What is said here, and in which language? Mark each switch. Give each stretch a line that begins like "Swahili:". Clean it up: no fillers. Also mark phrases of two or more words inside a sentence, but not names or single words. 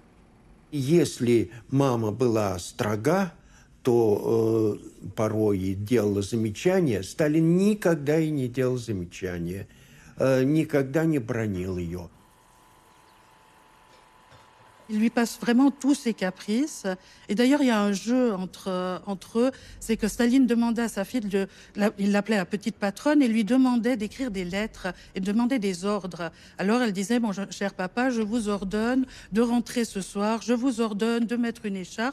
Russian: Если мама была строга, то порой делала замечания. Сталин никогда и не делал замечания, никогда не бранил ее.
French: Il lui passe vraiment tous ses caprices. Et d'ailleurs, il y a un jeu entre eux. C'est que Staline demandait à sa fille, il l'appelait la petite patronne, et lui demandait d'écrire des lettres et demandait des ordres. Alors elle disait, bon, cher papa, je vous ordonne de rentrer ce soir, je vous ordonne de mettre une écharpe.